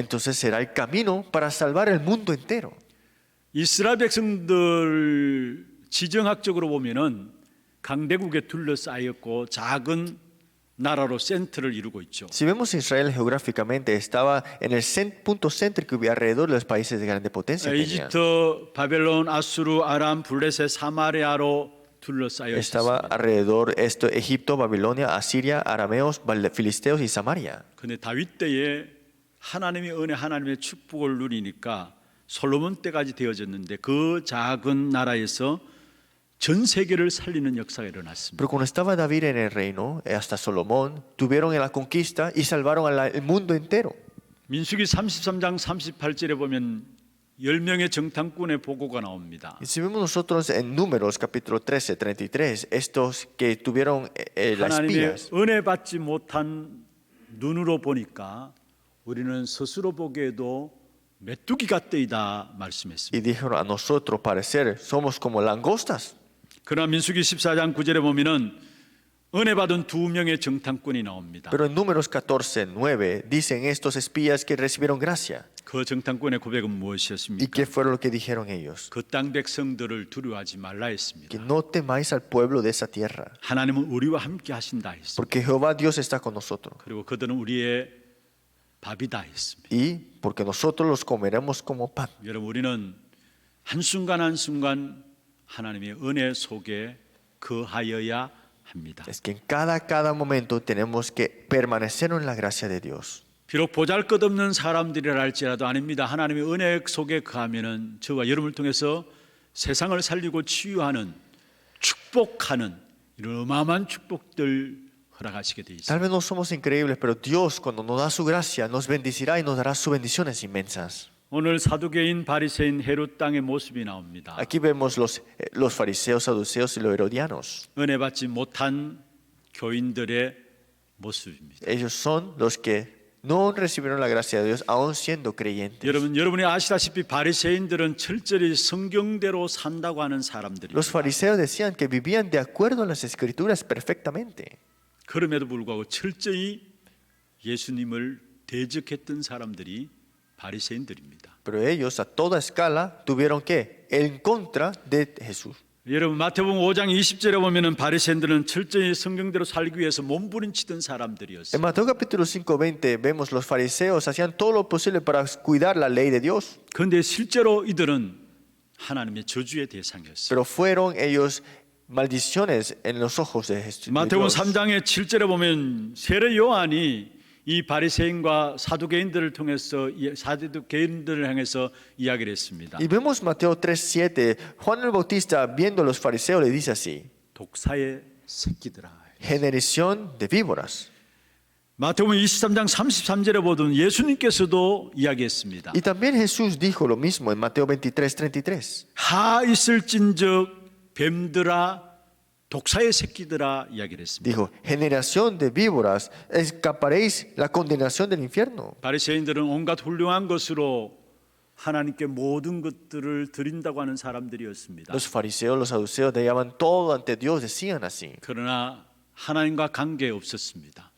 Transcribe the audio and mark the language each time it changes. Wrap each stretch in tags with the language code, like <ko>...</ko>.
<es>Entonces será el camino para salvar el mundo entero.</es> <ko>이스라엘 백성들 지정학적으로 보면은 강대국에 둘러싸였고 작은 나라로 센터를 이루고 있죠.</ko> <es>Si vemos Israel geográficamente, estaba en el punto céntrico que alrededor de los países de grande potencia. tenían.</es> <ko>이집트, 바벨론, 아수르, 아람, 블레셋, 사마리아로 둘러싸여</ko> <es>Estaba</es> <ko>있었습니다.</ko> <es>alrededor esto, Egipto, Babilonia, Asiria, arameos, filisteos y Samaria.</es> <ko>그런데 다윗 때에 하나님의 은혜, 하나님의 축복을 누리니까 솔로몬 때까지 되어졌는데 그 작은 나라에서 전 세계를 살리는 역사가 일어났습니다.</ko> <es>Pero cuando estaba David en el reino, hasta Salomón, tuvieron en la conquista y salvaron el mundo entero.</es> <ko>민수기 33장 38절에 보면 10명의 정탐꾼의 보고가 나옵니다.</ko> <es>Y si vemos nosotros en Números capítulo 13, 33, estos que tuvieron las</es> <ko>하나님의</ko> <es>espías,</es> <ko>은혜 받지 못한 눈으로 보니까 우리는 스스로 보기에도 메뚜기 같더이다 말씀했습니다.</ko> <es>y dijeron a nosotros parecer somos como langostas.</es> <ko>그러나 민수기 14장 9절에 보면은 은혜 받은 2명의 정탐꾼이 나옵니다.</ko> <es>Pero en Números 14, 9 dicen estos espías que recibieron gracia.</es> <ko>그 정탐꾼의 고백은 무엇이었습니까?</ko> <es>qué fue lo que dijeron ellos?</es> <ko>그 땅 백성들을 두려워하지 말라</ko> <es>Que</es> <ko>했습니다.</ko> <es>no temáis al pueblo de esa tierra,</es> <ko>하나님은 우리와 함께 하신다 했습니다.</ko> <es>porque Jehová Dios está con nosotros.</es> <ko>그리고 그들은 우리의 밥이다 했습니다.</ko> <es>Y porque nosotros los comeremos como pan.</es> <ko>여러분 우리는 한순간 한순간 하나님의 은혜 속에 거하여야 합니다.</ko> <es>Es que en cada momento tenemos que permanecer en la gracia de Dios.</es> <ko>비록 보잘것없는 사람들이라 할지라도 아닙니다. 하나님의 은혜 속에 거하면은 저와 여러분을 통해서 세상을 살리고 치유하는 축복하는 이런 어마어마한 축복들 허락하시게 돼 있습니다.</ko> <es>Tal vez no somos increíbles, pero Dios cuando nos da su gracia nos bendecirá y nos dará sus bendiciones inmensas.</es> <ko>오늘 사두개인 바리새인 헤롯 땅의 모습이 나옵니다.</ko> <es>Aquí vemos los fariseos, saduceos y los herodianos.</es> <ko>은혜 받지 못한 교인들의 모습입니다.</ko> <es>Ellos son los que no recibieron la gracia de Dios aún siendo creyentes.</es> <ko>여러분이 아시다시피 바리새인들은 철저히 성경대로 산다고 하는 사람들이.</ko> <es>Los fariseos decían que vivían de acuerdo a las escrituras perfectamente.</es> <ko>그럼에도 불구하고 철저히 예수님을 대적했던 사람들이 바리새인들입니다.</ko> <es>Pero ellos a toda escala tuvieron que en contra de Jesús.</es> <ko>여러분 마태복음 5장 20절에 보면은 바리새인들은 철저히 성경대로 살기 위해서 몸부림치던 사람들이었어요.</ko> <es>En Mateo capítulo 5:20 vemos los fariseos hacían todo lo posible para cuidar la ley de Dios,</es> <ko>그런데 실제로 이들은 하나님의 저주의 대상이었어요.</ko> <es>pero fueron ellos maldiciones en los ojos de Jesús.</es> <ko>마태복음 3장의 7절에 보면 세례 요한이 이 바리새인과 사두개인들을 통해서 사두개인들을 향해서 이야기를 했습니다.</ko> <es>Y vemos Mateo 3:7, Juan el Bautista viendo a los fariseos le dice así:</es> <ko>독사의 새끼들아.</ko> <es>generación de víboras.</es> <ko>마태복음 23장 33절에 보던 예수님께서도 이야기했습니다.</ko> <es>Y también Jesús dijo lo mismo en Mateo 23:33.</es> <ko>하 있을진즉 뱀들아 독사의 새끼들아 이야기를 했습니다.</ko> <es>Dijo, generación de víboras, escaparéis la condenación del infierno.</es> <ko>바리새인들은 온갖 훌륭한 것으로 하나님께 모든 것들을 드린다고 하는 사람들이었습니다.</ko> <es>Los fariseos, los saduceos daban todo ante Dios, decían así,</es> <ko>그러나 하나님과 관계 없었습니다.</ko>